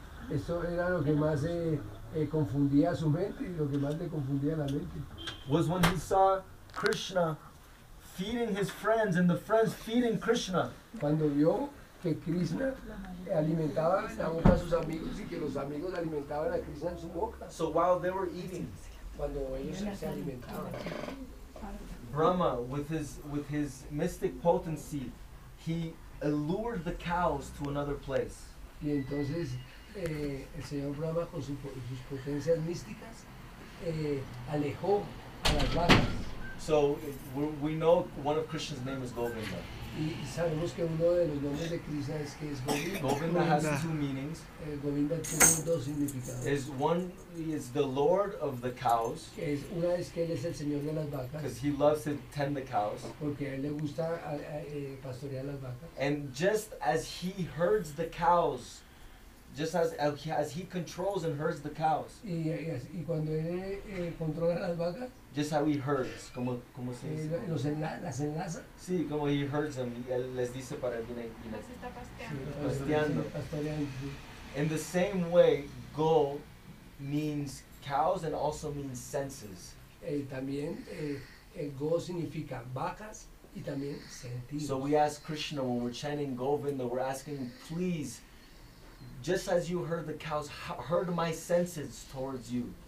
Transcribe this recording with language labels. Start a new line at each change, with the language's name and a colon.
Spanish: Esto era lo que más confundía su mente y lo que más le confundía la mente.
English: was when he saw Krishna feeding his friends and the friends feeding Krishna.
Spanish: Cuando vio que Krishna alimentaba la boca a sus amigos y que los amigos alimentaban a Krishna en su boca.
English: So while they were eating,
Spanish: Cuando ellos se alimentaban.
English: Brahma, with his mystic potency, he allured the cows to another place.
Spanish: Y entonces el señor Brahma con sus potencias místicas alejó a las vacas.
English: So we know one of Krishna's name is Govinda.
Spanish: Y sabemos que uno de los nombres de Krishna es Govinda.
English: Govinda has two meanings.
Spanish: Govinda tiene dos significados.
English: One is the Lord of the cows,
Spanish: Una es que él es el señor de las vacas,
English: because he loves to tend the cows.
Spanish: porque a él le gusta pastorear las vacas.
English: And just as he herds the cows, just as he controls and herds the cows,
Spanish: Y cuando él controla las vacas,
English: just how he herds,
Spanish: como se dice? las enlaza. Sí,
English: como he herds them,
Spanish: y él les dice para bien Las está Pasteando. Pastoreando.
English: In the same way, go means cows and also means senses.
Spanish: También go significa vacas y también sentidos.
English: So we ask Krishna when we're chanting Govinda, we're asking him, please, just as you heard the cows, herd my senses towards you.